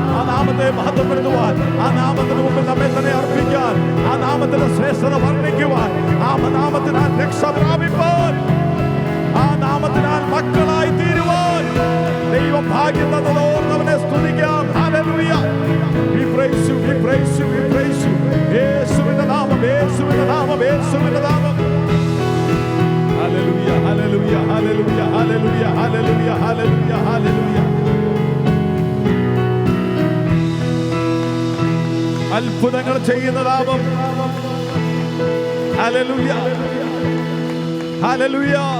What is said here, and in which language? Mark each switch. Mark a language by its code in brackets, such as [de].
[ml] നാമത്തെ മഹത്വപ്പെടുത്തുവാൻ, ആ നാമത്തിന് മുമ്പിൽ നമ്മെ തന്നെ അർപ്പിക്കാൻ, ആ നാമത്തിന്റെ ശ്രേഷ്ഠത വർണ്ണിക്കുവാൻ, ആ നാമത്തിനാൽ രക്ഷ പ്രാപിപ്പാൻ, ആ നാമത്തിനാൽ മക്കളായി തീരുവാൻ ദൈവം ഭാഗ്യം തന്നതോർന്നവനെ സ്തുതിക്കാം. Hallelujah. [en] We praise you, we praise you, we praise you. [ml] യേശുവിന്റെ നാമം, യേശുവിന്റെ നാമം, യേശുവിന്റെ നാമം. Hallelujah, hallelujah, hallelujah, hallelujah, hallelujah, hallelujah, hallelujah. അത്ഭുതങ്ങൾ ചെയ്യുന്ന നാമം. Hallelujah, hallelujah.